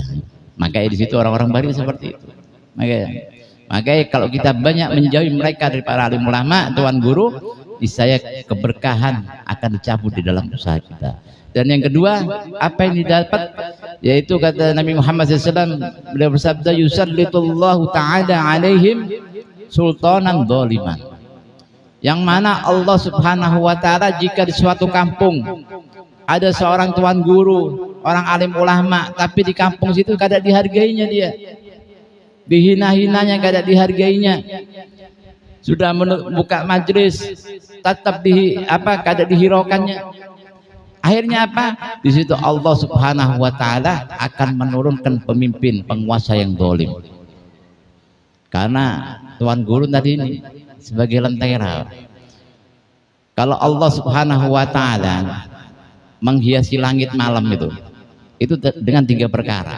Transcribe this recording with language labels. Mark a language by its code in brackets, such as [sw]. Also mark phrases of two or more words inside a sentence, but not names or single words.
[id] Makanya di situ orang-orang baru seperti itu. Makanya kalau kita banyak menjauhi mereka dari para alim ulama, tuan guru, niscaya keberkahan akan dicabut di dalam usaha kita. Dan yang kedua, apa yang didapat, yaitu kata Nabi Muhammad SAW, beliau bersabda, [ar] يسلط الله تعالى عليهم سلطانا ظالما. [bjn] Yang mana Allah [ar] سبحانه وتعالى [bjn] jika di suatu kampung ada seorang tuan guru, orang alim ulama, tapi di kampung situ kada dihargainya dia, dihina-hinanya, kada dihargainya, sudah buka majlis tetap kada dihiraukannya. [id] Akhirnya apa? Di situ Allah [ar] سبحانه وتعالى [id] akan menurunkan pemimpin, penguasa yang zalim. Karena tuan guru tadi ini sebagai lentera. Kalau Allah [ar] سبحانه وتعالى [id] menghiasi langit malam itu dengan 3 perkara.